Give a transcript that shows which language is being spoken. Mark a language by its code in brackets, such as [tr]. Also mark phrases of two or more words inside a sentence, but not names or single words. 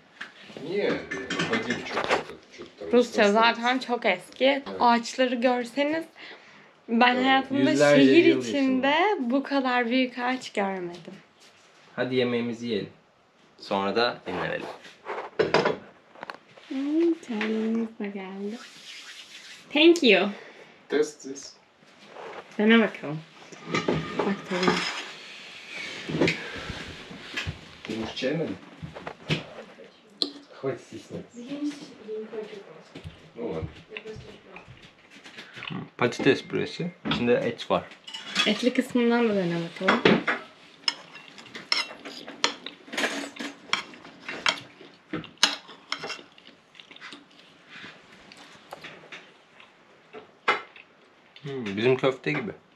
[tr] Rusça zaten çok eski. Ağaçları görseniz ben hayatımda yüzlerce şehir yıl içinde bu kadar büyük ağaç görmedim. Hadi yemeğimizi yiyelim. Sonra da dinlenelim. Çaylarımız da geldi. [en] Thank you. Test this. [tr] Dene bakalım. Bak tabii. Hiç yemedim. [ru] Хватит стесняться. [tr] Patates püresi. İçinde et var. Etli kısmından da dene bakalım. Bizim köfte gibi.